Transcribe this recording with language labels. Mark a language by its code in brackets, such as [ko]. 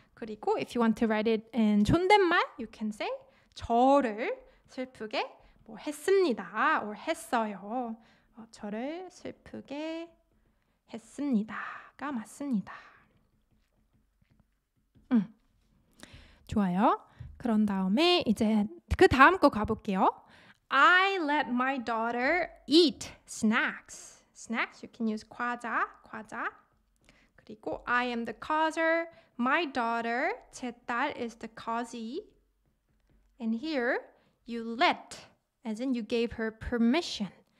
[en] 그리고 if you want to write it in 존댓말, you can say [ko] 저를 슬프게 했습니다. or 했어요. 저를 슬프게 했습니다가 맞습니다. 좋아요. 그런 다음에 이제 그 다음 거 가볼게요. [en] I let my daughter eat snacks. Snacks, you can use 과자. 그리고 I am the causer. My daughter, 제 딸 is the causee. And here, you let, as in you gave her permission.